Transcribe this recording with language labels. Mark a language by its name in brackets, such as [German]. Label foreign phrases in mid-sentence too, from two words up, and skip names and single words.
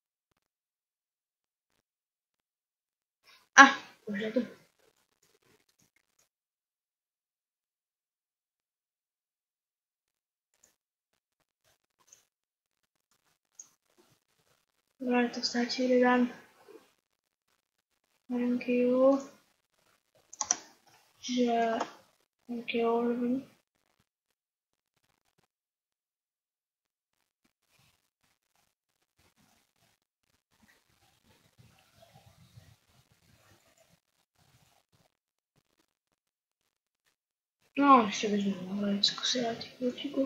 [Slovak] Už je tu. Dobre, to stačí, Riven. [English] Thank you. Thank you, Riven. [Slovak] No, ešte by sme mohli skúsiť chvíľčiku.